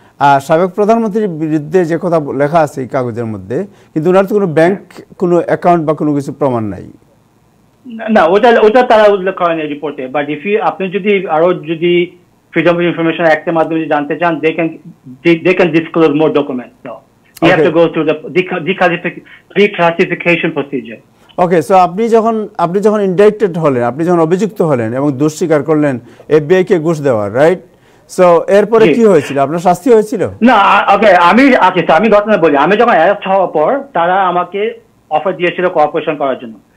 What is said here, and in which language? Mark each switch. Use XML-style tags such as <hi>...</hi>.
<bn>আর সাবেক প্রধানমন্ত্রীর বিরুদ্ধে যে কথা লেখা আছে এই কাগজের মধ্যে, কিন্তু ওনার তো কোনো ব্যাংক, কোনো অ্যাকাউন্ট বা কোনো কিছু প্রমাণ নাই। না, ওটা তারা উল্লেখ করেন এই রিপোর্টে, বাট আপনি যদি Freedom of Information Act এর মাধ্যমে জানতে চান,</bn> <en>they can disclose more documents. So you have to go through the declassification procedure.</en> <bn>Okay, so আপনি যখন ইনডাইক্টেড হলেন, আপনি যখন অভিযুক্ত হলেন এবং দোষ স্বীকার করলেন FBI কে ঘুষ দেওয়ার, রাইট? সো এরপরে কি হয়েছিল? আপনার শাস্তি হয়েছিল? না, ওকে, আমি ঘটনা বলি। আমি যখন অ্যারেস্ট হওয়ার পর তারা আমাকে অফার দিয়েছিল কোঅপারেশন করার জন্য।</bn>